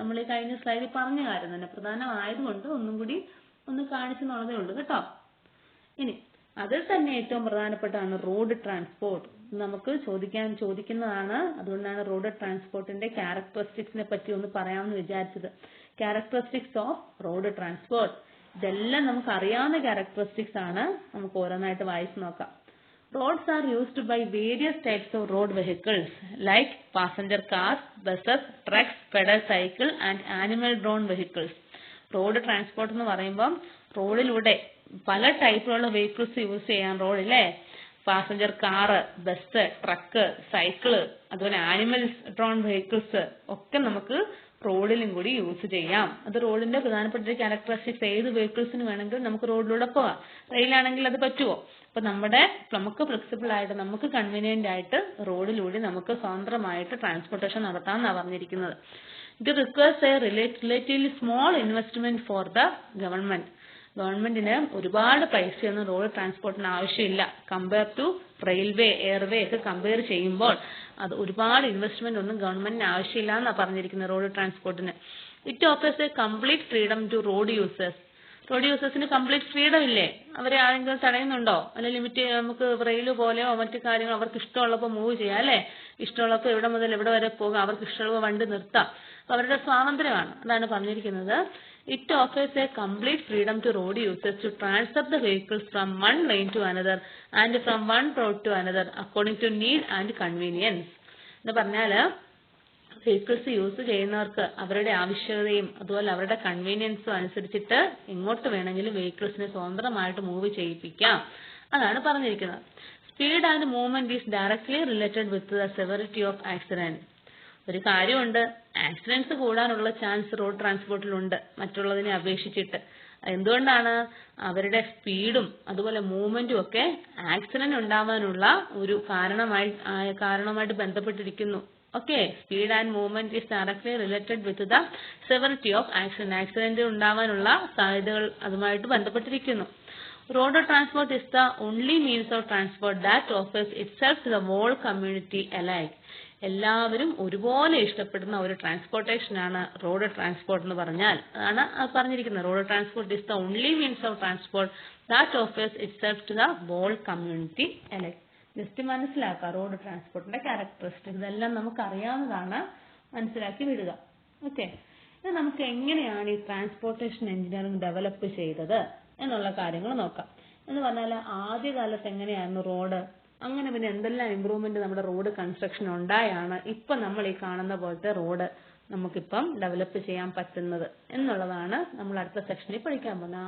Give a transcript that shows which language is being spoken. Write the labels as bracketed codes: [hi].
[ml] നമ്മൾ ഈ കഴിഞ്ഞ സ്ലൈഡിൽ പറഞ്ഞ കാര്യം തന്നെ പ്രധാനമായതുകൊണ്ട് ഒന്നും കൂടി ഒന്ന് കാണിച്ചെന്നുള്ളതേ ഉള്ളൂ കേട്ടോ. ഇനി അതിൽ തന്നെ ഏറ്റവും പ്രധാനപ്പെട്ടാണ് റോഡ് ട്രാൻസ്പോർട്ട്. നമുക്ക് ചോദിക്കുന്നതാണ്. അതുകൊണ്ടാണ് റോഡ് ട്രാൻസ്പോർട്ടിന്റെ ക്യാരക്ടറിസ്റ്റിക്സിനെ പറ്റി ഒന്ന് പറയാമെന്ന് വിചാരിച്ചത്. ക്യാരക്ടറിസ്റ്റിക്സ് ഓഫ് റോഡ് ട്രാൻസ്പോർട്ട്, ഇതെല്ലാം നമുക്ക് അറിയാവുന്ന ക്യാരക്ടറിസ്റ്റിക്സ് ആണ്. നമുക്ക് ഓരോന്നായിട്ട് വായിച്ചു നോക്കാം. [en] Roads are used by various types of road vehicles like passenger cars, buses, trucks, pedal cycle and animal drawn vehicles. [ml] Road transport എന്ന് പറയുമ്പോൾ റോഡിലൂടെ പല ടൈപ്പിലുള്ള വെഹിക്കിൾസ് യൂസ് ചെയ്യാം റോഡിലെ. Passenger car, bus, truck, cycle, അതുപോലെ ആനിമൽസ് ഡ്രോൺ വെഹിക്കിൾസ് ഒക്കെ നമുക്ക് റോഡിലും കൂടി യൂസ് ചെയ്യാം. അത് റോഡിന്റെ പ്രധാനപ്പെട്ട ഒരു ക്യാരക്ടറിസ്റ്റിക്സ്. ഏത് വെഹിക്കിൾസിന് വേണമെങ്കിലും നമുക്ക് റോഡിലൂടെ പോവാം. റെയിലാണെങ്കിൽ അത് പറ്റുമോ? അപ്പൊ നമുക്ക് ഫ്ലെക്സിബിൾ ആയിട്ട്, നമുക്ക് കൺവീനിയന്റ് ആയിട്ട് റോഡിലൂടെ നമുക്ക് സ്വതന്ത്രമായിട്ട് ട്രാൻസ്പോർട്ടേഷൻ നടത്താമെന്നാണ് പറഞ്ഞിരിക്കുന്നത്. [en] ഇത് requires a relatively small investment for the government. [ml] ഗവൺമെന്റിന് ഒരുപാട് പൈസയൊന്നും റോഡ് ട്രാൻസ്പോർട്ടിന് ആവശ്യമില്ല. കമ്പയർ ടു റെയിൽവേ, എയർവേ ഒക്കെ കമ്പയർ ചെയ്യുമ്പോൾ അത് ഒരുപാട് ഇൻവെസ്റ്റ്മെന്റ് ഒന്നും ഗവൺമെന്റിന് ആവശ്യമില്ല എന്നാണ് പറഞ്ഞിരിക്കുന്നത് road ട്രാൻസ്പോർട്ടിന്. [en] It offers a complete freedom to road users. [ml] Road യൂസേഴ്സിന് complete freedom ഇല്ലേ? അവരെ ആരെങ്കിലും തടയുന്നുണ്ടോ? അല്ലെ ലിമിറ്റ്, നമുക്ക് റെയിൽ പോലെയോ മറ്റു കാര്യങ്ങൾ അവർക്ക് ഇഷ്ടമുള്ളപ്പോൾ മൂവ് ചെയ്യാം അല്ലെ? ഇഷ്ടമുള്ളപ്പോൾ എവിടെ മുതൽ എവിടെ വരെ പോകാം, അവർക്ക് ഇഷ്ടമുള്ള വണ്ടി നിർത്താം. അപ്പൊ അവരുടെ സ്വാതന്ത്ര്യമാണ്. അതാണ് പറഞ്ഞിരിക്കുന്നത്. [en] It offers a complete freedom to road users to transfer the vehicles from one lane to another and from one road to another according to need and convenience. [ml] എന്ന് പറഞ്ഞാല് വെഹിക്കിൾസ് യൂസ് ചെയ്യുന്നവർക്ക് അവരുടെ ആവശ്യകതയും അതുപോലെ അവരുടെ കൺവീനിയൻസും അനുസരിച്ചിട്ട് എങ്ങോട്ട് വേണമെങ്കിലും വെഹിക്കിൾസിനെ സ്വതന്ത്രമായിട്ട് മൂവ് ചെയ്യിപ്പിക്കാം. അതാണ് പറഞ്ഞിരിക്കുന്നത്. [en] Speed and movement is directly related with the severity of accident. [ml] ഒരു കാര്യമുണ്ട്, ആക്സിഡന്റ്സ് കൂടാനുള്ള ചാൻസ് റോഡ് ട്രാൻസ്പോർട്ടിലുണ്ട് മറ്റുള്ളതിനെ അപേക്ഷിച്ചിട്ട്. എന്തുകൊണ്ടാണ്? അവരുടെ സ്പീഡും അതുപോലെ മൂവ്മെന്റും ഒക്കെ ആക്സിഡന്റ് ഉണ്ടാവാനുള്ള ഒരു കാരണമായിട്ട് ബന്ധപ്പെട്ടിരിക്കുന്നു. [en] Okay, speed and movement is directly related with the severity of accident. [ml] Accident ഉണ്ടാവാനുള്ള സാധ്യതകൾ അതുമായിട്ട് ബന്ധപ്പെട്ടിരിക്കുന്നു. [en] Road transport is the only means of transport that offers itself to the whole community alike. [ml] എല്ലാവരും ഒരുപോലെ ഇഷ്ടപ്പെടുന്ന ഒരു ട്രാൻസ്പോർട്ടേഷനാണ് റോഡ് ട്രാൻസ്പോർട്ട് എന്ന് പറഞ്ഞാൽ. അതാണ് പറഞ്ഞിരിക്കുന്നത്. [en] Road transport is the only means of transport that offers itself to the whole community alike. [ml] Just മനസ്സിലാക്കുക road ട്രാൻസ്പോർട്ടിന്റെ characteristics. ഇതെല്ലാം നമുക്ക് അറിയാവുന്നതാണ്, മനസ്സിലാക്കി വിടുക. ഓക്കെ, ഇത് നമുക്ക് എങ്ങനെയാണ് ഈ ട്രാൻസ്പോർട്ടേഷൻ എഞ്ചിനീയറിംഗ് ഡെവലപ്പ് ചെയ്തത് എന്നുള്ള കാര്യങ്ങൾ നോക്കാം. എന്ന് പറഞ്ഞാൽ ആദ്യകാലത്ത് എങ്ങനെയായിരുന്നു റോഡ്, അങ്ങനെ പിന്നെ എന്തെല്ലാം ഇമ്പ്രൂവ്മെന്റ് നമ്മുടെ റോഡ് കൺസ്ട്രക്ഷൻ ഉണ്ടായാണ് ഇപ്പൊ നമ്മൾ ഈ കാണുന്ന പോലത്തെ റോഡ് നമുക്കിപ്പം ഡെവലപ്പ് ചെയ്യാൻ പറ്റുന്നത് എന്നുള്ളതാണ് നമ്മൾ അടുത്ത സെക്ഷനിൽ പഠിക്കാൻ പോകുന്നത്.